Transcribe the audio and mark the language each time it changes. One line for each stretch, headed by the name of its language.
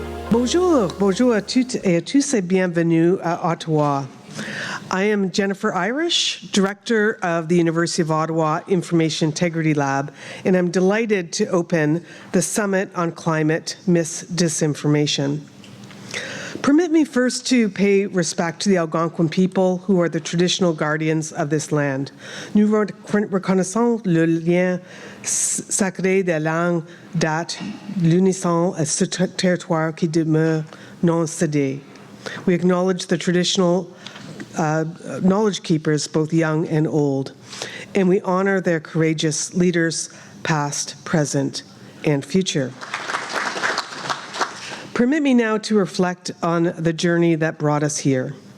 French: Bonjour à toutes et à tous et bienvenue à Ottawa.
English: I am Jennifer Irish, Director of the University of Ottawa Information Integrity Lab, and I'm delighted to open the Summit on Climate Disinformation. Permit me first to pay respect to the Algonquin people who are the traditional guardians of this land.
French: Nous reconnaissons le lien sacré des langues, dates, l'unisson à ce territoire qui demeure non cédé.
English: We acknowledge the traditional knowledge keepers, both young and old, and we honor their courageous leaders, past, present, and future. Permit me now to reflect on the journey that brought us here.